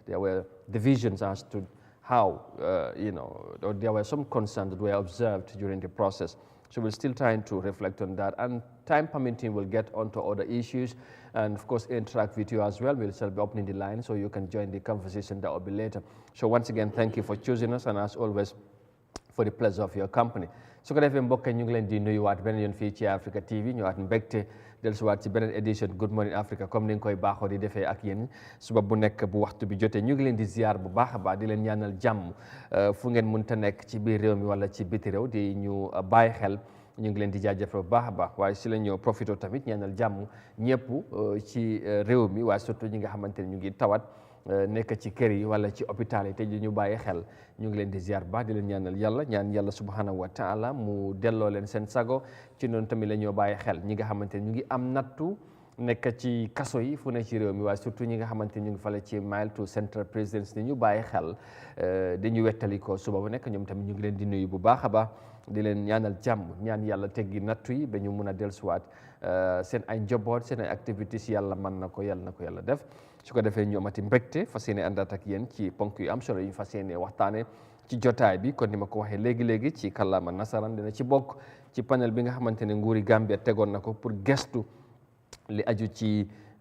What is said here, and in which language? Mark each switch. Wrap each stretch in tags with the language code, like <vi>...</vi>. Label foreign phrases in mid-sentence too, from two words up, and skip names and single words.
<en>There were divisions as to how, or there were some concerns that were observed during the process. So we're still trying to reflect on that, and time permitting, we'll get onto other issues, and of course interact with you as well. We'll still be opening the line, so you can join the conversation. That will be later. So once again, thank you for choosing us, and as always, for the pleasure of your company.</en> <wo>So ko defee mbokk ñu ngi leen di nuyuwaat beneen yoon fii ci Africa TV, ñëwaat mbégte dellusiwaat ci beneen édition Good Morning Africa, comme ni nga koy baaxoo di defee ak yéen suba bu nekk bu waxtu bi jotee. Ñu ngi leen di ziar bu baax a baax, di leen ñaanal jàmm fu ngeen mënta nekk ci biir réew mi wala ci biti réew, di ñu bàyyi xel. Ñu ngi leen di jaajëfal bu baax a baax, waaye si la ñu profité tamit ñaanal jàmm ñëpp ci réew mi, waaye surtout ñi nga xamante ne ñu ngi tawat nekk ci kër yi wala ci hôpital yi te ñu bàyyi xel. Ñu ngi leen di ziar baax, di leen ñaanal yàlla, ñaan yàlla</wo> <ar>subhanahu wa taala</ar> <wo>mu delloo leen seen sago. Ci noonu tamit la ñoo bàyyi xel ñi nga xamante ne ñu ngi am nattu nekk ci kaso yi fu ne ci réew mi waaye surtout ñi nga xamante ñu ngi fale ci mile to central présidence ni ñu bàyyi xel dañu wettali ko suba bu nekk ñoom tamit ñu ngi leen di nuyu bu baax a baax di leen ñaanal jàmm ñaan yàlla teggi nattu yi ba ñu mun a dellusiwaat seen ay njaboot seen ay activités yàlla mën na ko yàlla def su ko defee ñu amati mbégte fas yéene àndaat ak yéen ci ponk yu am solo yi ñu fas yéene waxtaane ci jotaay bi kon ni ma ko waxee léegi-léegi ci kàllaama nasaraan dina ci bokk ci panel bi nga xamante ne nguuri Gambia tegoon na ko pour gestu li aju ci</wo>